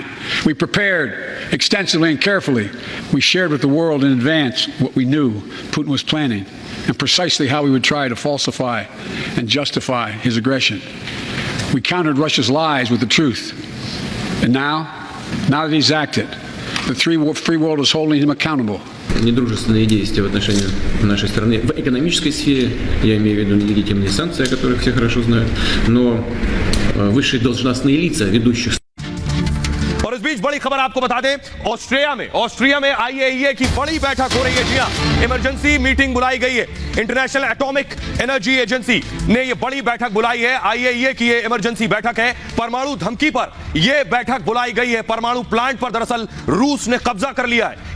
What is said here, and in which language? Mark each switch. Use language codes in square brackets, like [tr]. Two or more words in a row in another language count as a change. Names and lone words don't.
[en] We prepared extensively and carefully. We shared with the world in advance what we knew Putin was planning and precisely how we would try to falsify and justify his aggression. We countered Russia's lies with the truth. And now that he's acted, the free world is holding him accountable. [ru] Недружественные действия в отношении нашей страны в экономической сфере, я имею в виду нелегитимные санкции, о которых все хорошо знают, но высшие должностные лица ведущих. [hi] और इस बीच बड़ी खबर आपको बता दें, ऑस्ट्रिया में IAEA की बड़ी बैठक हो रही है। जी हां, [en] emergency meeting [hi] बुलाई गई है। इंटरनेशनल एटॉमिक एनर्जी एजेंसी ने यह बड़ी बैठक बुलाई है। IAEA की यह इमरजेंसी बैठक है। परमाणु धमकी पर यह बैठक बुलाई गई है। परमाणु प्लांट पर दरअसल रूस ने कब्जा कर लिया है।